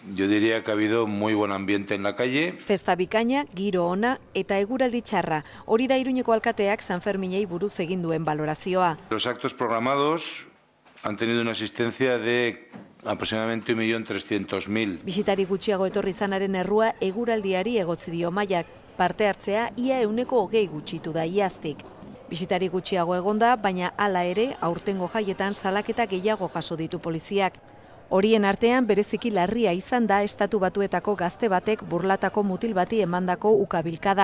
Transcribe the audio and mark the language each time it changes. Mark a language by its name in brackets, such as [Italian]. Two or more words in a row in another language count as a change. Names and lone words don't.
[Spanish] Yo diría que ha habido muy buen ambiente en la calle. [Basque] Festa bikaina, giro ona eta eguraldi txarra. Hori da Iruñeko alkateak Sanferminei buruz egin duen balorazioa. [Spanish] Los actos programados han tenido una asistencia de aproximadamente 1.300.000. [Basque] Bisitari gutxiago etorri izanaren errua eguraldiari egotzi dio Maiak. Parte hartzea ia 20% gutxitu da iaztik. Bisitari gutxiago egonda, baina hala ere aurtengo jaietan salaketa gehiago jaso ditu poliziak. Horien artean bereziki larria izan da Estatu Batuetako gazte batek burlatako mutil bati emandako ukabilkada.